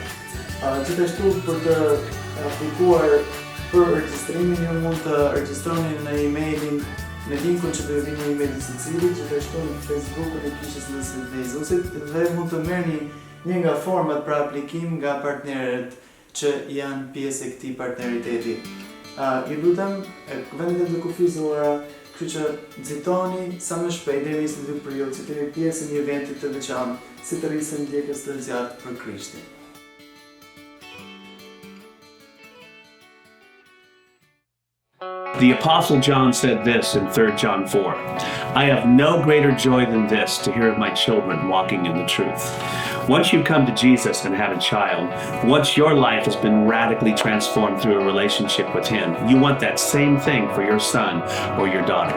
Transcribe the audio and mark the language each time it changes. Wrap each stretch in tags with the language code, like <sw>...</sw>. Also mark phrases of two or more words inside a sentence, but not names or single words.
<sq>Gjithashtu për të aplikuar për regjistrimin ju mund të regjistroni në emailin në linkun që do të vini email i secilit, gjithashtu në Facebook-un e Kishës së Jezusit, dhe mund të merrni një nga format për aplikim nga partnerët që janë pjesë e këtij partneriteti. Ju lutem, vendet të kufizuara, kështu që nxitoni sa më shpejt deri në 22 prill, që të jeni pjesë e një eventi të veçantë, si të rrisim ndjekës të zjarrt për Krishtin.</sq> <en>The Apostle John said this in 3 John 4, I have no greater joy than this, to hear of my children walking in the truth. Once you come to Jesus and have a child, once your life has been radically transformed through a relationship with Him, you want that same thing for your son or your daughter.</en>